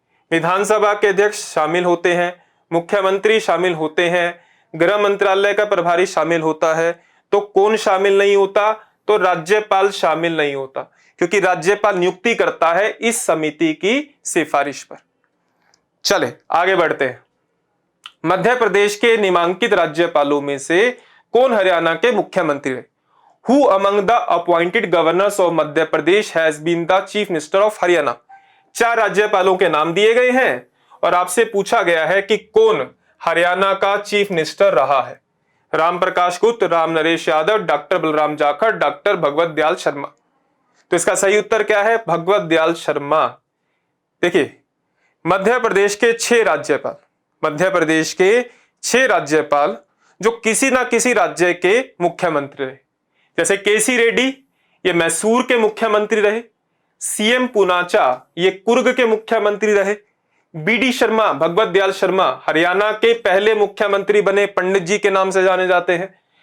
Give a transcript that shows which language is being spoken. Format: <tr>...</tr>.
<hi>विधानसभा के अध्यक्ष शामिल होते हैं, मुख्यमंत्री शामिल होते हैं, गृह मंत्रालय का प्रभारी शामिल होता है, तो कौन शामिल नहीं होता? तो राज्यपाल शामिल नहीं होता, क्योंकि राज्यपाल नियुक्ति करता है इस समिति की सिफारिश पर। चले आगे बढ़ते हैं। मध्य प्रदेश के नामांकित राज्यपालों में से कौन हरियाणा के मुख्यमंत्री रहे?</hi> <en>Who among the appointed governors of Madhya Pradesh has been the chief minister of Haryana?</en> <hi>4 राज्यपालों के नाम दिए गए हैं और आपसे पूछा गया है कि कौन हरियाणा का चीफ मिनिस्टर रहा है। राम प्रकाश गुप्त, राम नरेश यादव, डॉक्टर बलराम जाखड़, डॉक्टर भगवत दयाल शर्मा। तो इसका सही उत्तर क्या है? भगवत दयाल शर्मा। देखिए, मध्य प्रदेश के 6 राज्यपाल, मध्य प्रदेश के 6 राज्यपाल जो किसी ना किसी राज्य के मुख्यमंत्री रहे, जैसे केसी रेड्डी ये मैसूर के मुख्यमंत्री रहे, सीएम पुनाचा ये कुर्ग के मुख्यमंत्री रहे, बीडी शर्मा, भगवत दयाल शर्मा हरियाणा के पहले मुख्यमंत्री बने, पंडित जी के नाम से जाने जाते हैं,</hi>